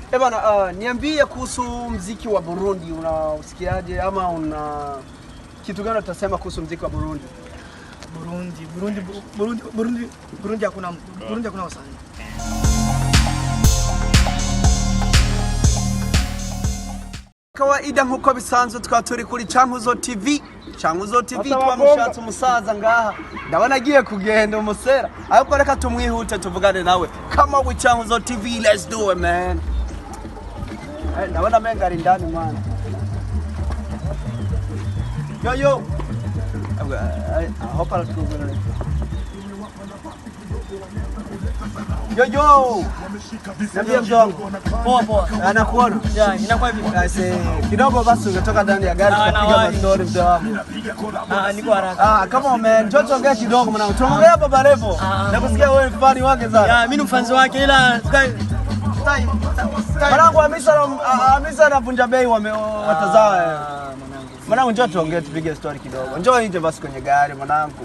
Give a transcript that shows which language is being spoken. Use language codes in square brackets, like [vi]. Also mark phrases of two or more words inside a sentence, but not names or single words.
[sw] Bana, niambie kuhusu muziki wa Burundi, unausikiaje ama una kitu gani utasema kuhusu muziki wa Burundi? Burundi hakuna wasanii. [rn] Kawaida nkuko bisanzwe tukaba turi kuri Cankuzo TV. Cankuzo TV twamushatse umusaza ngaha. Ndabona agiye kugenda umusera. Ariko reka tumwihute tuvugane nawe. [en] Come on with Cankuzo TV, let's do it man. [rn] Ndabona menga ari ndani man. Yo. [en] I hope I'll do it. Yo. [sw] Nambia mzongo. Poa. Anakuona? Yeah, inakuwa hivi. Aise, kidogo basi ungetoka ndani ya gari tukapiga mastori mzee. Niko haraka. [en] Come on man, [sw] njoo ongea kidogo mwanangu. Tuongea hapa Barevo. Nakusikia wewe mfani wake sana. Yeah, mimi ni mfanzi wake ila mwanangu Hamisa na Vunja Bei watazaa. Mwanangu njoo tuongee tupige story kidogo. Njoo nje basi kwenye gari mwanangu.